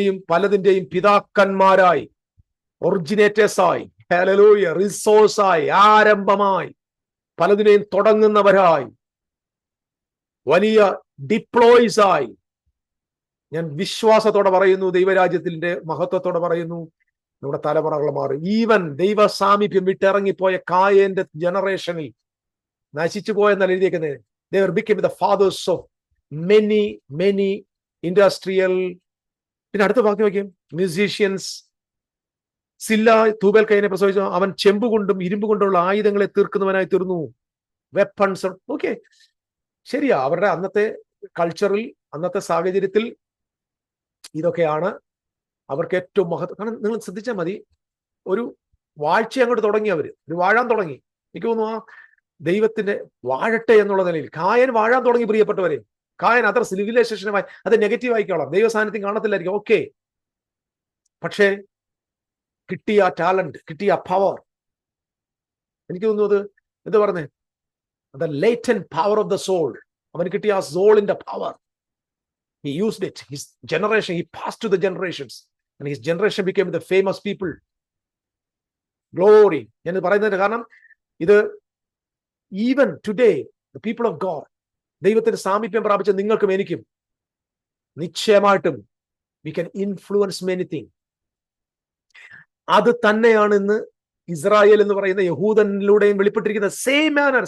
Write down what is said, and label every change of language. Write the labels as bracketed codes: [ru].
[ml] പലതിന്റെയും പിതാക്കന്മാരായി, ഒറിജിനേറ്റേഴ്സായി, hallelujah, റിസോഴ്സായി, ആരംഭമായി, പലതിനെയും തുടങ്ങുന്നവരായി, വലിയ ഡിപ്ലോയ്സായി. ഞാൻ വിശ്വാസത്തോടെ പറയുന്നു, ദൈവരാജ്യത്തിന്റെ മഹത്വത്തോടെ പറയുന്നു, നമ്മുടെ തലമുറകൾ മാറി. ഈവൻ ദൈവ സാമീപ്യം വിട്ടിറങ്ങിപ്പോയ കായന്റെ ജനറേഷനിൽ നശിച്ചു പോയെന്നാണ് എഴുതിയേക്കുന്നത്. [en] they became the fathers of many industrial. [ml] പിന്നെ അടുത്ത വാക്യം നോക്കിയും, മ്യൂസീഷ്യൻസ്. സില്ല തൂബൽ കൈനെ പ്രസവിച്ചു. അവൻ ചെമ്പ് കൊണ്ടും ഇരുമ്പ് കൊണ്ടുള്ള ആയുധങ്ങളെ തീർക്കുന്നവനായി തീർന്നു. വെപ്പൺസ്. ഓക്കെ, ശരിയാ, അവരുടെ അന്നത്തെ കൾച്ചറിൽ, അന്നത്തെ സാഹചര്യത്തിൽ ഇതൊക്കെയാണ് അവർക്ക് ഏറ്റവും മഹത്വം. കാരണം നിങ്ങൾ ശ്രദ്ധിച്ചാൽ മതി, ഒരു വാഴ്ച അങ്ങോട്ട് തുടങ്ങി, ഒരു വാഴാൻ തുടങ്ങി. എനിക്ക് തോന്നുന്നു ആ ദൈവത്തിന്റെ വാഴട്ടെ എന്നുള്ള നിലയിൽ കായൻ വാഴാൻ തുടങ്ങി. പ്രിയപ്പെട്ടവരെ, കായൻ അത്ര സിവിലൈസേഷനുമായി അത് നെഗറ്റീവ് ആയിക്കോളാം, ദൈവ സാന്നിധ്യം കാണത്തില്ലായിരിക്കും, ഓക്കെ. പക്ഷേ കിട്ടിയ ടാലന്റ്, കിട്ടിയ പവർ, എനിക്ക് തോന്നുന്നു അത് എന്താ പറഞ്ഞേ, [en] the latent power of the soul. [ml] അവന് കിട്ടിയ ആ സോളിന്റെ power, [en] he used it. His generation, he passed to the generations, and his generation became the famous people. Glory. [ml] ഞാൻ പറയുന്നതിന്റെ കാരണം ഇത് [en] even today the people of God, [ml] ദൈവത്തിന്റെ സാമീപ്യം പ്രാപിച്ച നിങ്ങൾക്കും എനിക്കും നിശ്ചയമായിട്ടും [en] we can influence many things. [ml] അത് തന്നെയാണ് ഇന്ന് ഇസ്രായേൽ എന്ന് പറയുന്ന യഹൂദനിലൂടെയും വെളിപ്പെട്ടിരിക്കുന്ന സെയിം മാനർ.